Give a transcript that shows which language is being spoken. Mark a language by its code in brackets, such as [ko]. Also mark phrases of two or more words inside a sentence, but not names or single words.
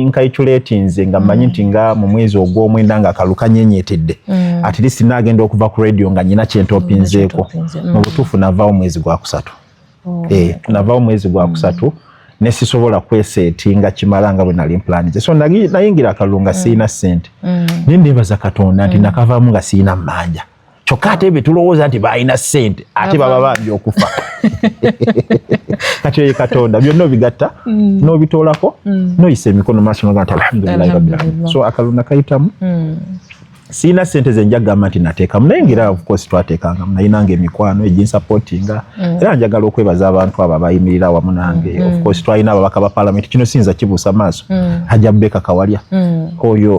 [lg] nkaitulatinze nga mmanyi nti nga mu mwezi ogw'omwenda nga akalulu kanyenyetedde [en] at least [lg] nagenda okuva ku radio nga nyina kyentopinzeeko mu butuufu navaawo mwezi gwa kusatu navaawo mwezi gwa kusatu nesisobola kwesetinga kimala nga bwe nali mplanize so nayingira akalulu nga siina sente nendebaza Katonda nti nakavaamu nga siina mmanja kyokka ate be tulowooza nti balina sente ate baba bambi okufa kati oyo Katonda byonna obigatta n'obitoolako n'oyisa emikono maaso noga nti [ar] الحمد لله رب العالمين [lg] so akalulu nakayitamu siina sente ze njagamba nti nateekamu naye ngira [en] of course [lg] twateekangamu nayinanga emikwano eginsupportinga era njagala okwebaza abantu abo abayimirira awamu nange [en] of course [lg] twalina ababaka ba parliament kino siyinza kibuusa maaso Hajja Rebecca Kawalya oyo